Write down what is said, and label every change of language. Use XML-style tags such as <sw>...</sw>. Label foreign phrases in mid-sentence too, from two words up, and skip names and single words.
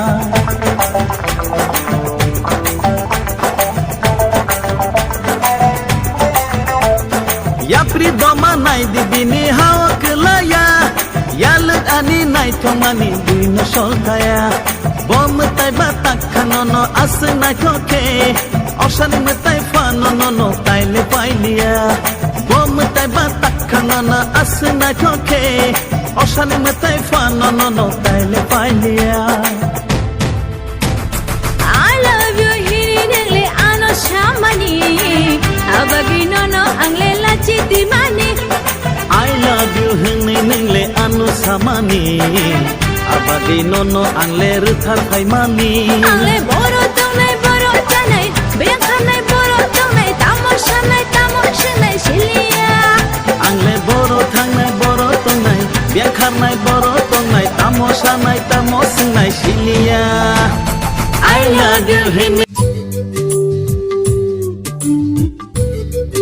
<trp>yapri doma nai di bini hawa kelaya yaluk ani nai thong mani buino sol khaya bom tai batak khanono as nai thoke osan metai fa no tai le pailia bom tai batak khanono as nai thoke osan metai fa no tai le pailia</trp> <en>I love you</en> <trp>hiri nengle ano shamani abagi nono angle lachiti mani</trp> <en>I love you</en> <trp>hunai nengle ano samani abagi nono angle ruthar mani angle boro tongnai boro chanai bekanai boro tongnai tamoshanai shilia angle boro thangnai boro tongnai bekanai boro tongnai tamosinai shilia</trp> <en>I love you</en> <trp>hunai</trp>